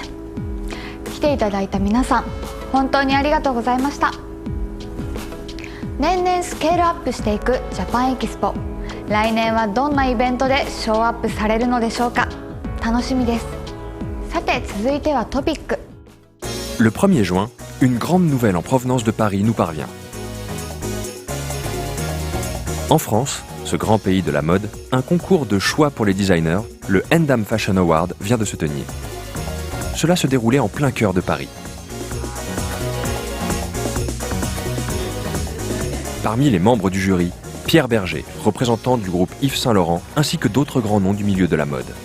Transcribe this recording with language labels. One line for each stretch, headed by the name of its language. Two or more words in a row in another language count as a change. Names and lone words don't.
Japanese: 来ていただいた皆さん本当にありがとうございました。年々スケールアップしていくジャパンエキスポ、来年はどんなイベントでショーアップされるのでしょうか。楽しみです。さて続いてはトピック。
French: Le 1er juin, une grande nouvelle en provenance de Paris nous parvient. En France, ce grand pays de la mode, un concours de choix pour les designers, le Ndam Fashion Award, vient de se tenir. Cela se déroulait en plein cœur de Paris. Parmi les membres du jury, Pierre Berger, représentant du groupe Yves Saint Laurent, ainsi que d'autres grands noms du milieu de la mode.